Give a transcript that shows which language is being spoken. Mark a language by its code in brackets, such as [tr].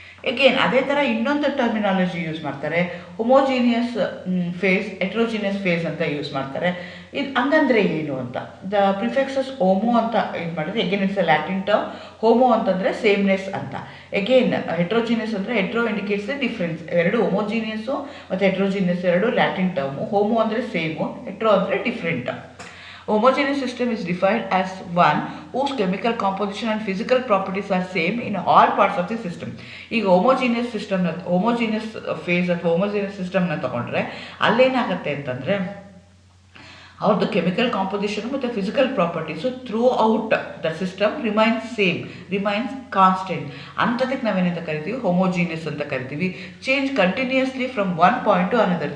[kn] Again ಅದೇ ಥರ ಇನ್ನೊಂದು ಟರ್ಮಿನಾಲಜಿ ಯೂಸ್ ಮಾಡ್ತಾರೆ, ಹೊಮೋಜಿನಿಯಸ್ ಫೇಸ್, ಹೆಟ್ರೋಜಿನಿಯಸ್ ಫೇಸ್ ಅಂತ ಯೂಸ್ ಮಾಡ್ತಾರೆ. ಇದು ಹಂಗಂದ್ರೆ ಏನು ಅಂತ, ದ ಪ್ರಿಫಿಕ್ಸಸ್ ಹೋಮೋ ಅಂತ ಇದು ಮಾಡಿದ್ರೆ, again it's a Latin term. Homo ಅಂತಂದರೆ ಸೇಮ್ನೆಸ್ ಅಂತ. ಎಗೇನ್ ಹೆಟ್ರೋಜಿನಿಯಸ್ ಅಂದರೆ, [en] Hetero indicates the difference. [kn] ಎರಡು ಹೊಮೋಜಿನಿಯಸ್ಸು ಮತ್ತು ಹೆಟ್ರೋಜಿನಿಯಸ್ ಎರಡು ಲ್ಯಾಟಿನ್ ಟರ್ಮು. ಹೋಮೋ ಅಂದರೆ ಸೇಮು, ಹೆಟ್ರೋ ಅಂದರೆ different. [en] Homogeneous system is defined as one whose chemical composition and physical properties are same in all parts of the system. [kn] ಈಗ homogeneous system, homogeneous phase ಅಥವಾ homogeneous systemನ ತಗೊಂಡ್ರೆ ಅಲ್ಲೇನಾಗುತ್ತೆ ಅಂತಂದರೆ, ಅವ್ರದ್ದು chemical composition ಮತ್ತು physical properties [en] Throughout the system remains constant. [kn] ಅಂಥದಕ್ಕೆ ನಾವೇನಂತ ಕರಿತೀವಿ, homogeneous ಅಂತ ಕರಿತೀವಿ. [en] Change continuously from one point to another.